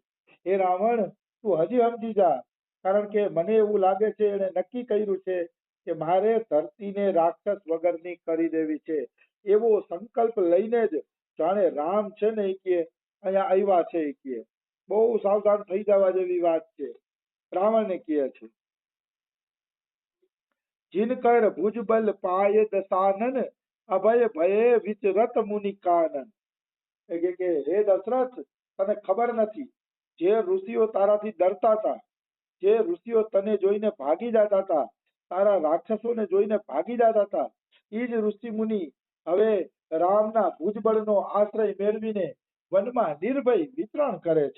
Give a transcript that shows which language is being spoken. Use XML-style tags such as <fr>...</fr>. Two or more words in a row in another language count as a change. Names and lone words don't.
<gu>હે રાવણ, તું હજી સમજી જા, કારણ કે મને એવું લાગે છે એને નક્કી કર્યું છે કે મારે ધરતીને રાક્ષસ વગરની કરી દેવી છે, એવો સંકલ્પ લઈને જ જાણે રામ છે ને એ કે અહીંયા આવ્યા છે એ કે બહુ સાવધાન થઈ જવા જેવી વાત છે. રાવણ કહે છે</gu> <awa>जिनकर भुजबल पाय दसानन अभय भये विचरत मुनि कानन.</awa> <gu>એ કે હે દશરથ, તને ખબર નથી, જે ઋષિઓ તારાથી ડરતા હતા, જે ઋષિઓ તને જોઈને ભાગી જતા હતા, તારા રાક્ષસોને જોઈને ભાગી જતા હતા, એ જ ઋષિ મુનિ હવે રામના ભુજબળનો આશ્રય મેળવીને વનમાં નિર્ભય વિતરણ કરે છે.</gu>